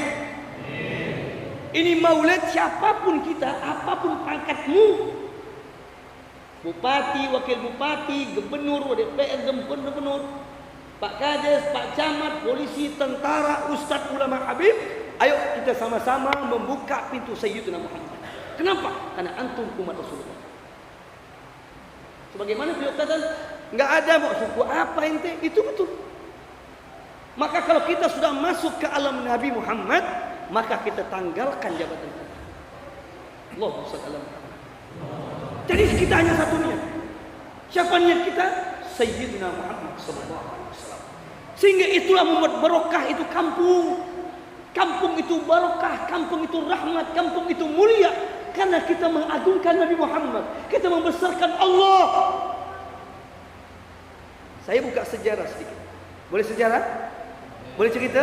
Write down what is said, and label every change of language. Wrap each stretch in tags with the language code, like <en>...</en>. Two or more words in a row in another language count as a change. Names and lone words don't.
<id>Ini maulid siapapun kita, apapun pangkatmu, bupati, wakil bupati, gubernur, DPR, gubernur, Pak Kades, Pak Camat, polisi, tentara, ustaz, ulama, habib, ayo kita sama-sama membuka pintu Sayyidina Muhammad. Kenapa? Karena antum umat Rasulullah. Sebagaimana beliau kata, enggak ada mau suku apa ente, itu betul. Maka kalau kita sudah masuk ke alam Nabi Muhammad, maka kita tanggalkan jabatan kita.</id> <ar>اللهم صل على محمد.</ar> <id>Jadi kita hanya satu niat. Siapa niat kita?</id> <ar>Sayyidina Muhammad صلى الله عليه وسلم.</ar> <id>Sehingga itulah membuat barokah itu kampung. Kampung itu barokah, kampung itu rahmat, kampung itu mulia karena kita mengagungkan Nabi Muhammad. Kita membesarkan Allah. Saya buka sejarah sedikit. Boleh sejarah? Boleh cerita?</id>